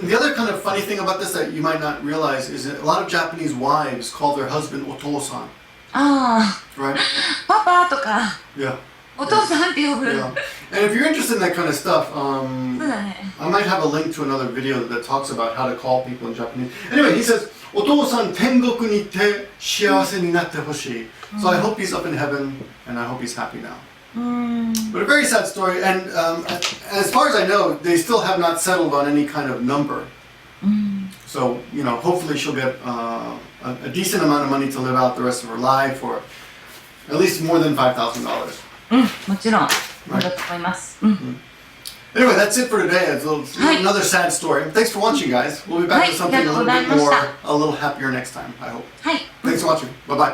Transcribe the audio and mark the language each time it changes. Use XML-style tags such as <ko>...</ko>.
<en>The other kind of funny thing about this that you might not realize is that a lot of Japanese wives call their husband otosan. Right?</en> <ja>パパとか</ja> <en>Yeah.</en> <ja>お父さんって呼ぶ。</ja> <en>Yeah. And if you're interested in that kind of stuff, I might have a link to another video that talks about how to call people in Japanese. Anyway, he says,</en> <ja>お父さん天国に行って幸せになってほしい.</ja> <en>So I hope he's up in heaven, and I hope he's happy now. But a very sad story, and as far as I know, they still have not settled on any kind of number. So, hopefully she'll get a decent amount of money to live out the rest of her life, or at least more than $5,000.</en> <ja>もちろんだと思います。</ja> <en>Anyway, that's it for today. It's another sad story. Thanks for watching, guys. We'll be back with something a little bit more, a little happier next time, I hope.</en> <ja>はい。</ja> <en>Thanks for watching. Bye-bye.</en>